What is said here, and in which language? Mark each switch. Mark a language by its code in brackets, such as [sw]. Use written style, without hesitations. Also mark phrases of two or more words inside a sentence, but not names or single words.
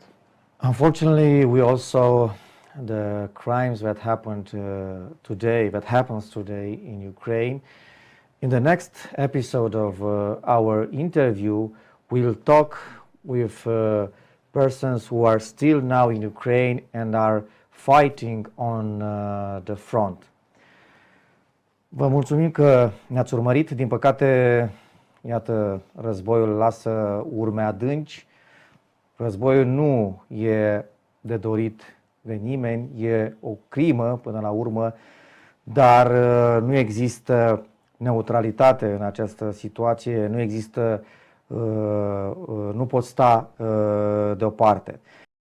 [en] Unfortunately, we also the crimes that happens today in Ukraine. In the next episode of our interview, we'll talk with persons who are still now in Ukraine and are fighting on the front. [ro] Vă mulțumim că ne-ați urmărit. Din păcate, iată, războiul lasă urme adânci. Războiul nu e de dorit de nimeni, e o crimă până la urmă, dar nu există neutralitate în această situație, nu există, nu pot sta deoparte.